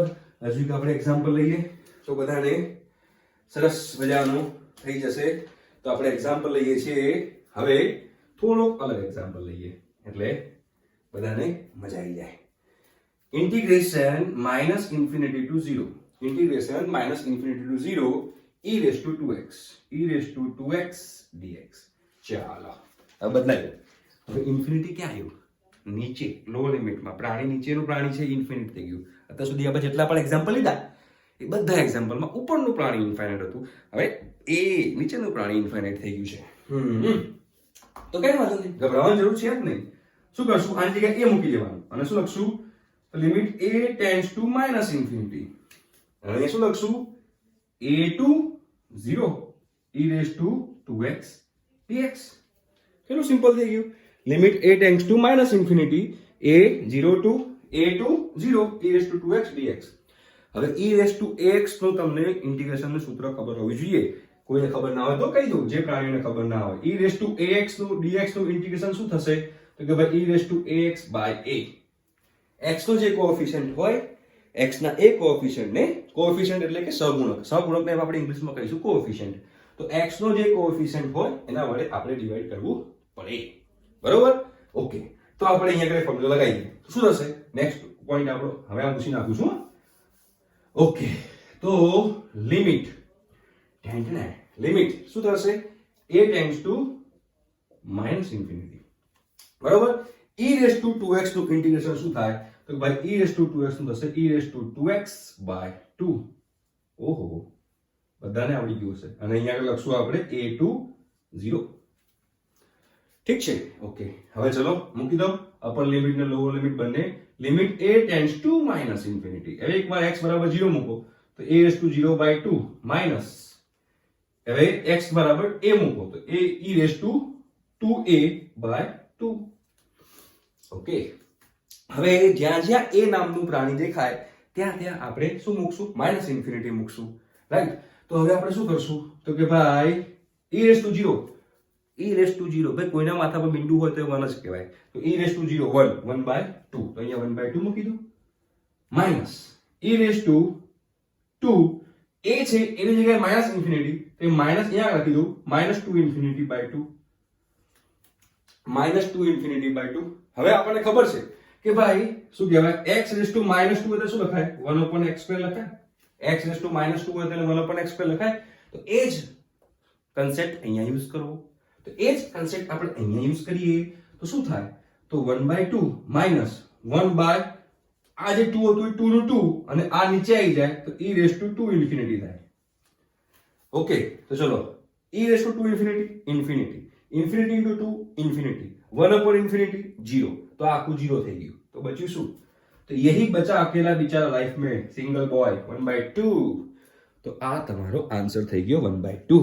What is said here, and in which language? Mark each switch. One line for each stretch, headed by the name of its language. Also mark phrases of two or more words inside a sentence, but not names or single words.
Gujarati: હજુ એક આપણે એક્ઝામ્પલ લઈએ તો બધાને સરસ મજાનું થઈ જશે. તો આપણે એક્ઝામ્પલ લઈએ છીએ હવે થોડોક અલગ એક્ઝામ્પલ લઈએ એટલે બધાને મજા આવી જાય.
English: integration minus infinity to 0. integration minus infinity to 0 e raised to 2x. e raised to 2x dx.
Gujarati: ચાલો હવે બદલાય. હવે ઇન્ફિનિટી ક્યાં આવ્યું? નીચે લો લિમિટમાં. પ્રાણી નીચેનું પ્રાણી છે ઇન્ફિનિટ થઈ ગયું. અત્યાર સુધી આપણે જેટલા પણ એક્ઝામ્પલ લીધા એ બધા એક્ઝામ્પલમાં ઉપરનું પ્રાણી ઇન્ફાઇનાઇટ હતું. હવે એ નીચેનું પ્રાણી ઇન્ફાઇનાઇટ થઈ ગયું છે. તો કઈ વાંધો નહીં, ગભરાવાની જરૂર છે જ નહીં. શું કરશું? આની જગ્યાએ a મૂકી દેવાનું અને શું લખશું?
English: limit a tends to minus infinity.
Gujarati: અને શું લખશું?
English: a to 0 e raised to 2x dx.
Gujarati: કેટલું સિમ્પલ થઈ ગયું.
English: limit a tends to minus infinity, a 0 to 0 e raised to 2x dx.
Gujarati: હવે
English: e raised to ax
Gujarati: નું તમને ઇન્ટિગ્રેશનનું સૂત્ર ખબર હોવી જોઈએ. કોઈને ખબર ના હોય તો કહી દઉં, જે પ્રાણીને ખબર ના હોય.
English: e raised to ax
Gujarati: નું dx નું ઇન્ટિગ્રેશન શું થશે? તો કે ભાઈ
English: e raised to ax by a.
Gujarati: x નો જે કોએફિશિયન્ટ હોય, x ના એ કોએફિશિયન્ટ ને, કોએફિશિયન્ટ એટલે કે સહગુણક, સહગુણકને આપણે ઇંગ્લિશમાં કહીશું કોએફિશિયન્ટ. તો x નો જે કોએફિશિયન્ટ હોય એના વડે આપણે ડિવાઈડ કરવું પડે. બરોબર? ઓકે, તો આપણે અહીંયા આગળ ફોર્મ્યુલા લગાવીએ. શું થશે? નેક્સ્ટ પોઈન્ટ આપણો હવે આ પૂછી નાખું છું. ઓકે, તો લિમિટ લિમિટ શું થશે?
English: a tends to minus infinity.
Gujarati: બરોબર?
English: e raised to 2x
Gujarati: નું ઇન્ટિગ્રેશન શું થાય? તો ભાઈ
English: e raised to 2x
Gujarati: નું થશે
English: e raised to 2x by 2.
Gujarati: ઓહો, બધાને આવડી ગયું હશે. અને અહીંયા આગળ લખશું આપણે
English: a to 0.
Gujarati: ઠીક છે? ઓકે, હવે ચલો મૂકી દો
English: upper limit
Gujarati: ને
English: lower limit
Gujarati: બંને.
English: limit a tends to minus infinity.
Gujarati: હવે એકવાર x બરાબર 0 મૂકો તો
English: a raised to 0 by 2 minus.
Gujarati: હવે x બરાબર a મૂકો તો a
English: e raised to 2a by 2.
Gujarati: ઓકે, હવે જ્યાં જ્યાં a નામનું પ્રાણી દેખાય ત્યાં ત્યાં આપણે શું મૂકશું?
English: minus infinity
Gujarati: મૂકશું. રાઈટ? તો હવે આપણે શું કરશું? તો કે ભાઈ
English: e raised to 0, e raised to 0,
Gujarati: ભાઈ કોઈના માથા પર બિંદુ હોય તો 1 જ કહેવાય. તો
English: e raised to 0 1 by 2,
Gujarati: તો અહીંયા
English: 1 by 2
Gujarati: મૂકી દો. માઇનસ
English: e raised to 2,
Gujarati: a છે એની જગ્યાએ
English: minus infinity,
Gujarati: તો માઇનસ અહીંયા લખી દો
English: -2 infinity by 2. -2 infinity by 2.
Gujarati: હવે આપણને ખબર છે કે ભાઈ શું કહેવાય?
English: x raised to -2
Gujarati: એટલે શું લખાય? 1/x² લખાય.
English: x raised to -2
Gujarati: હોય તો 1/x² લખાય. તો એ જ કન્સેપ્ટ અહીંયા યુઝ કરવો. તો એ જ કન્સેપ્ટ આપણે અહીંયા યુઝ કરીએ તો શું થાય? તો 1/2 માઇનસ 1 by આ જે 2 હતું એ 2 નું 2 અને આ નીચે આવી જાય તો
English: e raised to 2 infinity
Gujarati: થાય.
English: ઓકે,
Gujarati: તો ચલો
English: e raise to 2 infinity infinity infinity into 2 infinity 1 upon infinity 0,
Gujarati: તો આ આખું 0 થઈ ગયું. તો બચ્યું શું? તો
Hindi: यही बचा अकेला बिचारा લાઈફ में
English: single boy
Hindi: 1/2.
Gujarati: તો આ તમારો આન્સર થઈ ગયો 1/2.